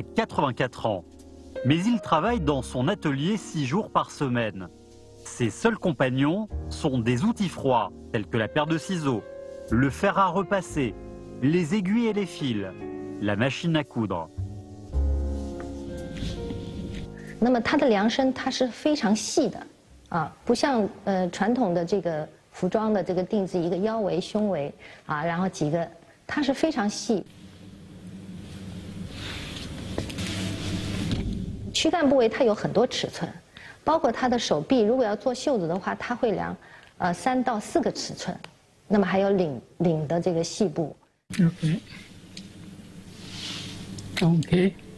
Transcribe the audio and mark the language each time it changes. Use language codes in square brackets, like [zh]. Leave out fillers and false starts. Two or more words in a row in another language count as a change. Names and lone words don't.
[fr] 84 ans, mais il travaille dans son atelier 6 jours par semaine. Ses seuls compagnons sont des outils froids, tels que la paire de ciseaux, le fer à repasser, les aiguilles et les fils, la machine à coudre. [zh] 那么它的量身它是非常细的，不像传统的这个服装的这个定制一个腰围、胸围然后几个，它是非常细。躯干部位它有很多尺寸，包括它的手臂，如果要做袖子的话，它会量3到4个尺寸，那么还有领的这个细部。OK。